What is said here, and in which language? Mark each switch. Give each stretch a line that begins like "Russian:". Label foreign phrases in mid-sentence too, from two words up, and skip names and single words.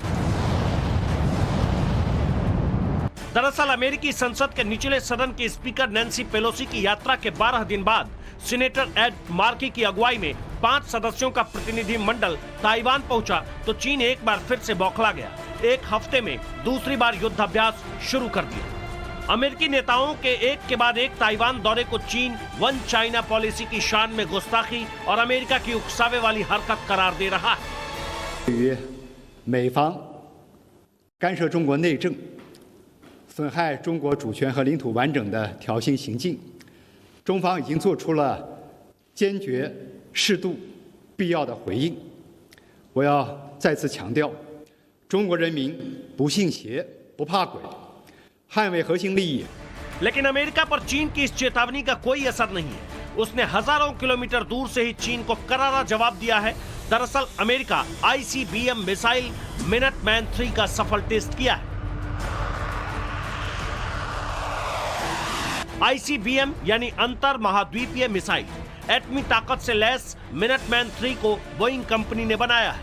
Hindi: दरअसल अमेरिकी संसद के निचले सदन के स्पीकर नैन्सी पेलोसी की यात्रा के 12 दिन बाद सीनेटर एड मार्की की अगुवाई में 5 सदस्यों का प्रतिनिधि मंडल ताइवान पहुंचा तो चीन एक बार फिर से बौखला गया। एक हफ्ते में दूसरी बार युद्धाभ्यास शुरू कर दिया। अमेरिकी नेताओं के एक के बाद एक ताइवान दौरे को चीन
English: One China policy
Hindi: की शान में गुस्ताखी और अमेरिका की उकसावे वाली हरकत करार दे रहा है।
Chinese: 对于美方干涉中国内政、损害中国主权和领土完整的挑衅行径，中方已经做出了坚决、适度、必要的回应。我要再次强调，中国人民不信邪、不怕鬼，捍卫核心利益。
Hindi: लेकिन अमेरिका पर चीन की इस चेतावनी का कोई असर नहीं है। उसने हजारों किलोमीटर दूर से ही चीन को करारा जवाब दिया है। दरअसल अमेरिका ICBM मिसाइल मिनटमैन 3 का सफल टेस्ट किया है। ICBM यानी अंतर महाद्वीपीय मिसाइल एटमी ताकत से लैस मिनटमैन 3 को बोइंग कंपनी ने बनाया है।